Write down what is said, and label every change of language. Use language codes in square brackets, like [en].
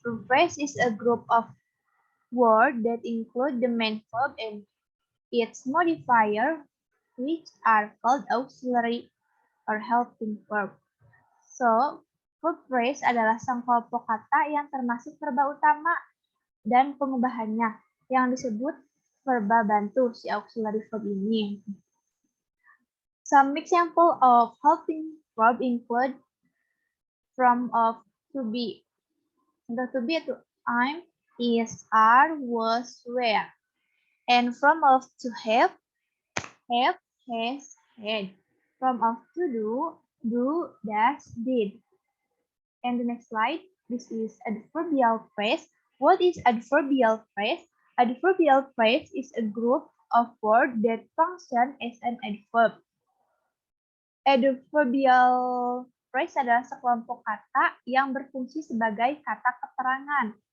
[en] Verb phrase is a group of words that include the main verb and its modifier, which are called auxiliary or helping verb. [id] So, verb phrase adalah kelompok kata yang termasuk verba utama dan pengubahannya yang disebut verba bantu si auxiliary verb ini. [en] Some example of helping verb include from, of, to be. The to be itu I'm, is, are, was, were. And from of to have, has, had. From of to do, does, did. And the next slide, this is adverbial phrase. What is adverbial phrase? Adverbial phrase is a group of words that function as an adverb. [id] Adverbial phrase adalah sekelompok kata yang berfungsi sebagai kata keterangan.